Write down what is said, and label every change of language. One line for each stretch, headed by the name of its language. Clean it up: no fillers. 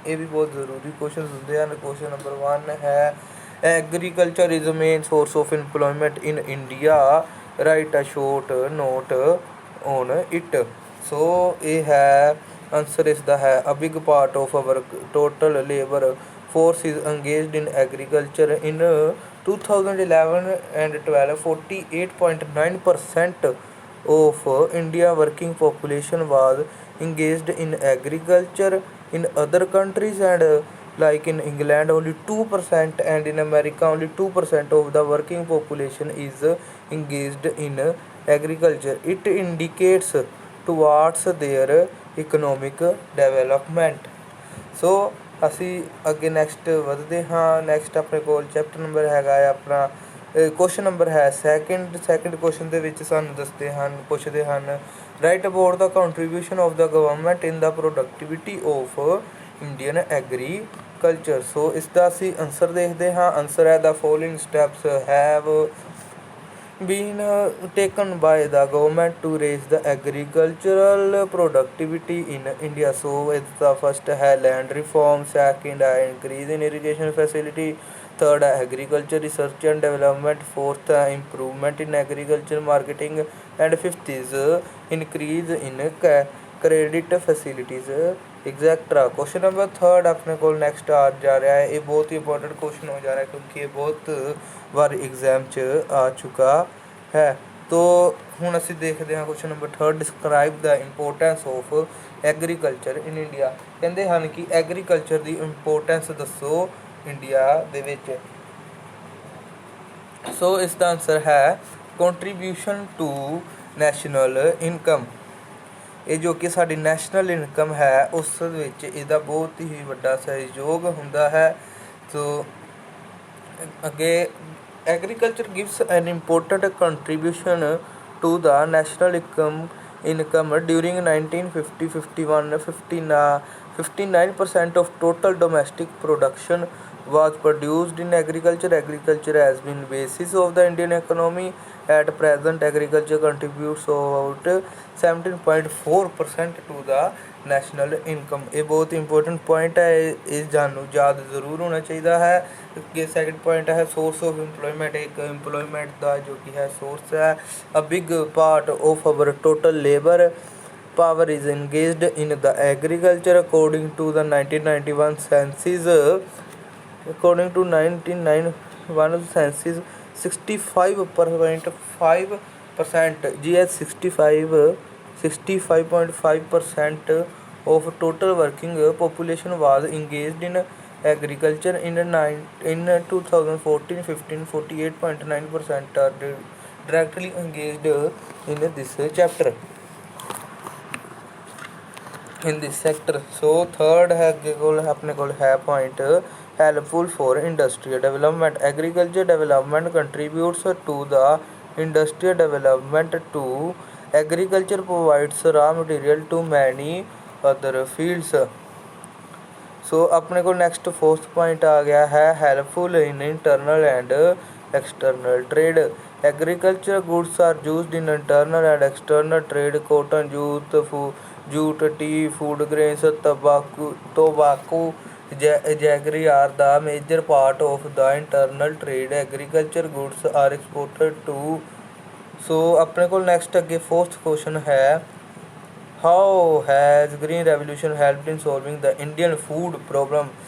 Punjabi: ਇਹ ਵੀ ਬਹੁਤ ਜ਼ਰੂਰੀ ਕੁਐਸਚਨਸ ਹੁੰਦੇ ਹਨ।
English: Question number 1 ਹੈ agriculture is main source of employment in India, write a short note on it.
Punjabi: ਸੋ ਇਹ ਹੈ ਆਨਸਰ ਇਸ ਦਾ ਹੈ
English: A big part of our total labour force is engaged in agriculture in 2011 and 12. 48.9% of India working population was engaged in agriculture. In other countries and like in England only 2% and in America only 2% of the working population is engaged in agriculture. It indicates towards their economic development.
Punjabi: So ਅਸੀਂ ਅੱਗੇ next ਵੱਧਦੇ ਹਾਂ। Next ਆਪਣੇ ਕੋਲ chapter number ਹੈਗਾ ਹੈ ਆਪਣਾ question number ਹੈ ਸੈਕਿੰਡ ਕੁਐਸਚਨ ਦੇ ਵਿੱਚ ਸਾਨੂੰ ਪੁੱਛਦੇ ਹਨ
English: Write about the contribution of the government in the productivity of Indian agriculture.
Punjabi: ਸੋ ਇਸ ਦਾ ਅਸੀਂ ਆਨਸਰ ਦੇਖਦੇ ਹਾਂ। ਆਨਸਰ ਹੈ
English: The following steps have been taken by the government to raise the agricultural productivity in India. So it's the first है land reform, second है increase in irrigation facility, third है agriculture research and development, fourth है improvement in agriculture marketing, and fifth is increase in credit facilities etcetera.
Hindi: Question number 3 अपने को next आ जा रहा है। ये बहुत ही इंपॉर्टेंट क्वेश्चन हो जा रहा है क्योंकि ये बहुत बार एग्जाम च आ चुका है।
English: तो
Punjabi: ਹੁਣ ਅਸੀਂ ਦੇਖਦੇ ਹਾਂ
English: Question number 3 describe the importance of agriculture in India.
Punjabi: ਕਹਿੰਦੇ ਹਨ ਕਿ ਐਗਰੀਕਲਚਰ ਦੀ ਇੰਪੋਰਟੈਂਸ ਦੱਸੋ ਇੰਡੀਆ ਦੇ ਵਿੱਚ। ਸੋ ਇਸ ਦਾ ਆਨਸਰ ਹੈ
English: Contribution to national income.
Punjabi: ਇਹ ਜੋ ਕਿ ਸਾਡੀ ਨੈਸ਼ਨਲ ਇਨਕਮ ਹੈ ਉਸ ਵਿੱਚ ਇਹਦਾ ਬਹੁਤ ਹੀ ਵੱਡਾ ਸਹਿਯੋਗ ਹੁੰਦਾ ਹੈ।
English: So ਅੱਗੇ agriculture gives an important contribution to the national income during 1950-51 59% of total domestic production was produced in agriculture. Agriculture has been basis of the Indian economy. At present agriculture contributes about 17.4% to the national income.
Punjabi: ਇਹ ਬਹੁਤ important point ਹੈ। ਇਹ ਸਾਨੂੰ ਯਾਦ ਜ਼ਰੂਰ ਹੋਣਾ ਚਾਹੀਦਾ ਹੈ। ਅੱਗੇ ਸੈਕਿੰਡ ਪੁਆਇੰਟ ਹੈ ਸੋਰਸ ਆਫ ਇੰਪਲੋਇਮੈਂਟ। ਇੱਕ ਇੰਪਲੋਇਮੈਂਟ ਦਾ ਜੋ ਕਿ ਹੈ ਸੋਰਸ ਹੈ।
English: A big part of our total labour power is engaged in the agriculture according to the 1991 census. According to 1991 census 65.5% GS 65 65.5% of total working population was engaged in agriculture in 2014-15. 48.9% are directly engaged in this chapter, in this sector. So third
Hindi: है अपने को है
English: point helpful for industrial development. Agriculture development contributes to the industrial development too. Agriculture provides raw material to many other fields.
Hindi: सो अपने को next fourth point आ गया है
English: Helpful in internal and external trade. Agriculture goods are used in internal and external trade. Cotton, jute, tea, food grains, tobacco, jaggery are the major part of the internal trade. Agriculture goods are exported to.
Hindi: सो अपने को next अगे fourth question है
English: how has green revolution helped in solving the Indian food problem?